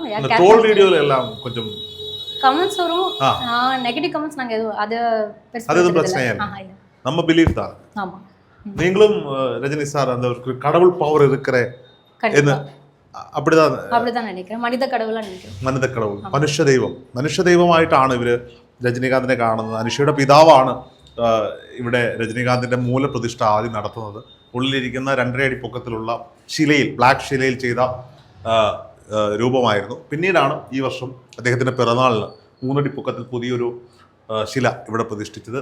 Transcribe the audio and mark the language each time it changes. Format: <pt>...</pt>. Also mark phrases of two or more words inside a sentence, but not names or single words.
<ta>இந்த தோல் வீடியோல எல்லாம் கொஞ்சம் கமெண்ட்ஸ் வரும்.</ta> <en>negative comments</en> <ta>நாங்கள் எதுவும் அது எதுவும் பிரச்சனையா இல்லை, நம்ம பிலீவ் தான். ஆமாம், நீங்களும் ரஜினி சார் அந்த ஒரு கடவுள் பவர் இருக்கிற என்ன அப்படிதான் நினைக்கிறேன். மனித கடவுளாக நினைக்கிறேன். மனித கடவுள்</ta> <ml>മനുഷ്യ ദൈവമായിട്ടാണ് ഇവർ രജനീകാന്തിനെ കാണുന്നത്. അനുഷയുടെ പിതാവാണ് ഇവിടെ രജനീകാന്തിന്റെ മൂലപ്രതിഷ്ഠ ആദ്യം നടത്തുന്നത്. ഉള്ളിലിരിക്കുന്ന 2.5 അടി പൊക്കത്തിലുള്ള ശിലയിൽ, ബ്ലാക്ക് ശിലയിൽ ചെയ്ത രൂപമായിരുന്നു. പിന്നീടാണ് ഈ വർഷം അദ്ദേഹത്തിന്റെ പിറന്നാളിന് 3 അടി പൊക്കത്തിൽ പുതിയൊരു ശില ഇവിടെ പ്രതിഷ്ഠിച്ചത്.</ml>